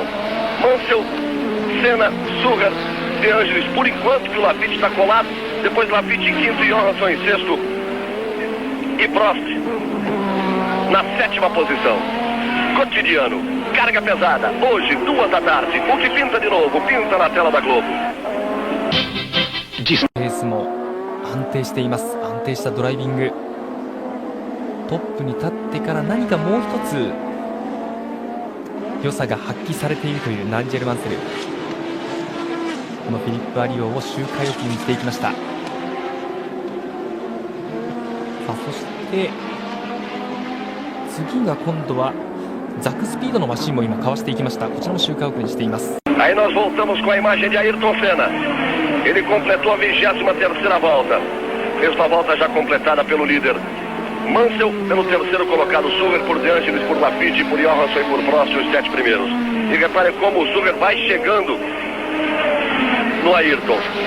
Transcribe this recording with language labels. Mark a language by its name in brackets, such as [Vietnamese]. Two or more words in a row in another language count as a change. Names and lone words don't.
[Portuguese] Mansell, Senna, Surrer, De Angelis, por enquanto que o Lafitte está colado. Depois Lafitte em quinto e Johansson em sexto. E Prost na sétima posição. Cotidiano, carga pesada, hoje, 2 da tarde. O que pinta de novo? Pinta na tela da Globo. [Japanese] レースも安定しています。安定したドライビング。トップに立ってから何かもう一つ良さが発揮されているというナイジェル・マンセル。このフィリップ・アリオを周回遅れにしていきました。さあそして次が今度はザクスピードのマシンも今かわしていきました。こちらも周回遅れにしています。 [Portuguese] Aí nós voltamos com a imagem de Ayrton Senna. Ele completou a 23ª volta. Mesma volta já completada pelo líder Mansell, pelo terceiro colocado Surrer, por De Angelis, por Lafitte, por Johansson e por Prost, os 7 primeiros. E repare como o Surrer vai chegando no Ayrton.